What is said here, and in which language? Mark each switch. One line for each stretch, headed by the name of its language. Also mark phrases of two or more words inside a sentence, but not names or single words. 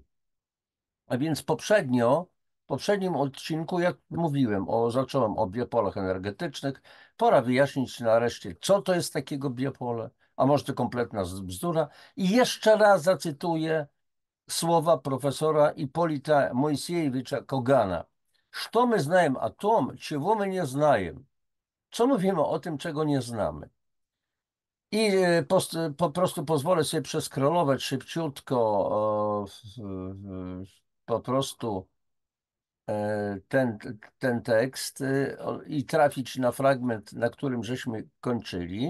Polish: A więc w poprzednim odcinku, jak mówiłem, zacząłem o biopolach energetycznych. Pora wyjaśnić nareszcie, co to jest takiego biopole, a może to kompletna bzdura. I jeszcze raz zacytuję słowa profesora Ipolita Mojsiejewicza Kogana.
Russian: Что мы знаем о том, чего мы не знаем?
Polish: Co mówimy o tym, czego nie znamy? I po prostu pozwolę sobie przeskrolować szybciutko po prostu ten, ten tekst i trafić na fragment, na którym żeśmy kończyli.